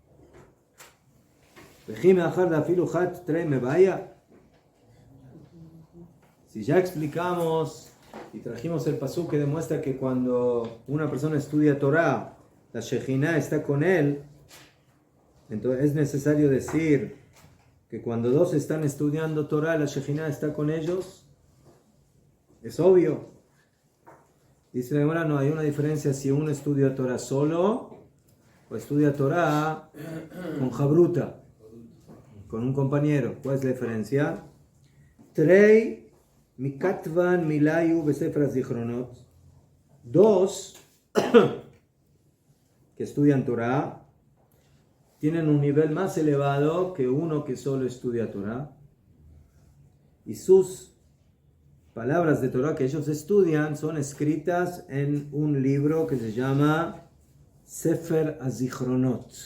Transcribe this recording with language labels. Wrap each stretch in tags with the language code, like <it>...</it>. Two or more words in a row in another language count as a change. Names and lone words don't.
<es>Si ya explicamos y trajimos el pasuk que demuestra que cuando una persona estudia Torah, la Shejina está con él, entonces es necesario decir que cuando 2 están estudiando Torah, la Shejina está con ellos. Es obvio. Dice la Gemara, no hay una diferencia si uno estudia Torah solo o estudia Torah con Jabruta, con un compañero. ¿Cuál es la diferencia?</es> <he>תרי מכתבן מילייהו בספר זכרונות.</he> <es>2 que estudian Torah tienen un nivel más elevado que uno que solo estudia Torah. Y sus palabras de Torah que ellos estudian son escritas en un libro que se llama Sefer HaZichronot,</es>